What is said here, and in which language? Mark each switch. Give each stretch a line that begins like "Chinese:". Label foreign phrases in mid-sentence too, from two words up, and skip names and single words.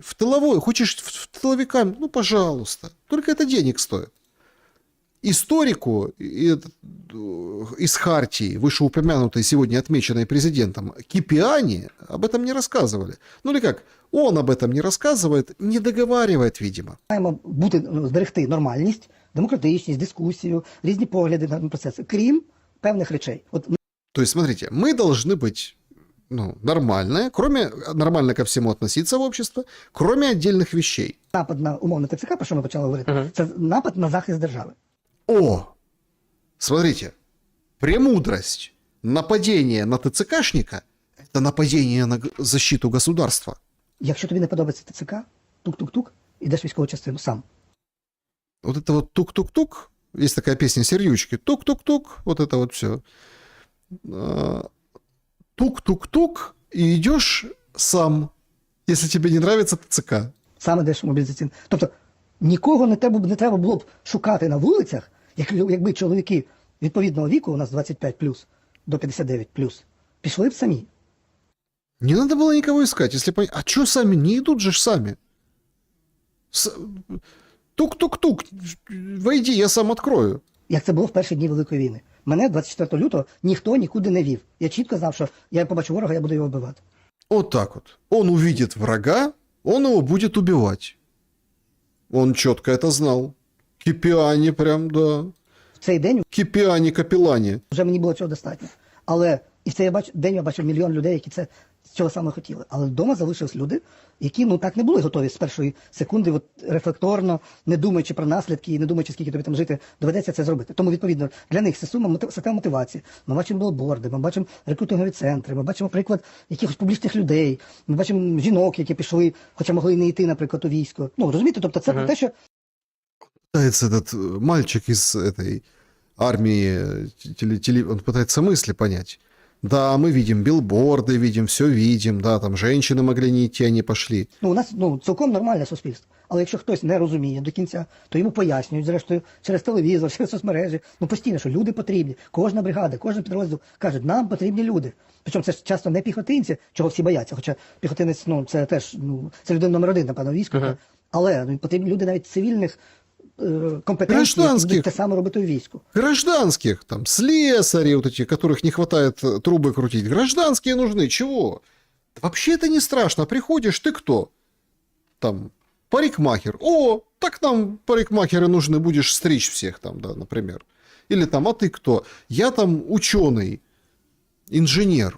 Russian: В тыловой, хочешь в тыловика, ну пожалуйста, только это денег стоит. Историку из Хартии, вышеупомянутой сегодня отмеченной президентом, Кипиани, об этом не рассказывали. Ну или как, он об этом не рассказывает, не договаривает, видимо.
Ukrainian: Маємо зберегти нормальність, демократичність, дискусію, різні погляди на процеси, крім певних речей.
Russian: То есть, смотрите, мы должны быть нормальные, нормально ко всему относиться в общество, кроме отдельных вещей.
Ukrainian: Напад на умовне ТЦК, про що ми почали говорити, це напад на захист держави.
Russian: О, смотрите, премудрость. Нападение на ТЦКшника – это нападение на защиту государства.
Ukrainian: Якщо тобі не подобається ТЦК, тук-тук-тук, ідеш в військову частину сам.
Russian: Вот это вот тук-тук-тук, есть такая песня Сердючки, тук-тук-тук, вот это вот все. Тук-тук-тук, и идешь сам, если тебе не нравится ТЦК.
Ukrainian: Сам ідеш в мобілізаційну. Тобто, нікого не треба було б шукати на вулицях, якби чоловіки відповідного віку, у нас 25+, до 59+, пішли б самі.
Russian: Не надо было никого искать, если понять. А что сами? Не идут же сами. Тук-тук-тук, войди, я сам открою.
Ukrainian: як це було в перші дні Великої війни. Мене 24 лютого ніхто нікуди не вів. Я чітко знав, що я побачу ворога, я буду його вбивати.
Russian: Вот так вот. Он увидит врага, он его будет убивать. Он четко это знал. Кипиани прям, да.
Ukrainian: В цей день Кипиани, капеллани. вже мені було цього достатньо. Але і в цей день я бачив мільйон людей, які цього саме хотіли. Але вдома залишились люди, які так не були готові з першої секунди, от, рефлекторно, не думаючи про наслідки і не думаючи, скільки тобі там жити, доведеться це зробити. Тому, відповідно, для них це система мотивації. Ми бачимо білборди, ми бачимо рекрутингові центри, ми бачимо приклад якихось публічних людей, ми бачимо жінок, які пішли, хоча могли і не йти, наприклад, у військо. Ну, розумієте, тобто це про те, що...
Russian: Пытается этот мальчик из этой армии, он пытается мысли понять. Да, мы видим билборды, видим, все видим, да, там женщины могли не идти, они пошли.
Ukrainian: У нас цілком нормальне суспільство. Але якщо хтось не розуміє до кінця, то йому пояснюють, зрештою, через телевізор, через соцмережі, постійно, що люди потрібні. Кожна бригада, кожен підрозділ каже, нам потрібні люди. Причому це часто не піхотинці, чого всі бояться, хоча піхотинець, це теж, це людина номер один, напевно, військо. Але потрібні люди навіть цивільних компетенций, які будуть те саме робити у війську.
Russian: Гражданских, там, слесари вот эти, которых не хватает трубы крутить. Гражданские нужны, чего? Да вообще это не страшно. Приходишь, ты кто? Там, парикмахер. О, так нам парикмахеры нужны, будешь стричь всех там, да, например. Или там, а ты кто? Я там ученый, инженер.